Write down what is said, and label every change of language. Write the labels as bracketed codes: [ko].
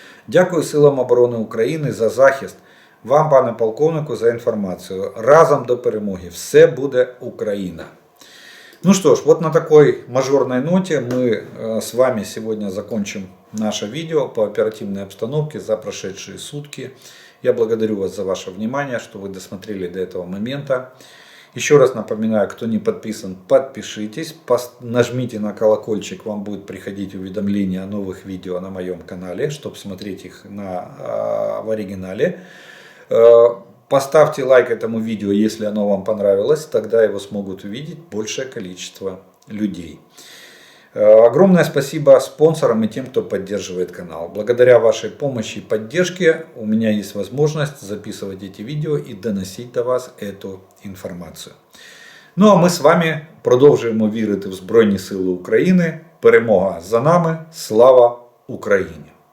[uk] Дякую Силам оборони України за захист. Вам, пане полковнику, [ru] за информацию. [uk] Разом до перемоги. Все буде Украина. [ru] Ну что ж, вот на такой мажорной ноте мы с вами сегодня закончим наше видео по оперативной обстановке за прошедшие сутки. Я благодарю вас за ваше внимание, что вы досмотрели до этого момента. Еще раз напоминаю, кто не подписан, подпишитесь, нажмите на колокольчик, вам будет приходить уведомления о новых видео на моем канале, чтобы смотреть их в оригинале. Поставьте лайк этому видео, если оно вам понравилось, тогда его смогут увидеть большее количество людей. Огромное спасибо спонсорам и тем, кто поддерживает канал. Благодаря вашей помощи и поддержке у меня есть возможность записывать эти видео и доносить до вас эту інформацію. [uk] Ну а ми з вами продовжуємо вірити в Збройні Сили України. Перемога за нами. Слава Україні!